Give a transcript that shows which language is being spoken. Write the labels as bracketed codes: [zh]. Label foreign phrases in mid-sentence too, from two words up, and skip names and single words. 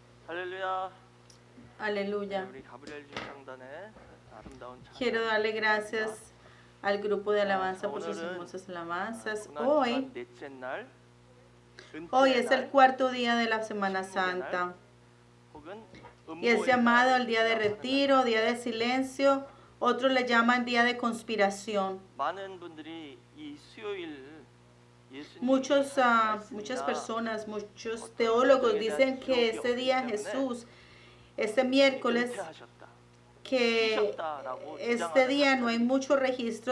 [ko] 할렐루야. [es] Aleluya. [ko] 우리 가브리엘 주창단의 아름다운 찬양. [es] Quiero darle gracias al grupo de alabanza por sus hermosas alabanzas. [ko] 넷째 날, [es] Hoy es el cuarto día de la Semana Santa y es llamado el día de retiro, día de silencio. Otros le llaman día de conspiración. Muchas personas, muchos teólogos dicen que este día Jesús, este miércoles, que este día no hay mucho registro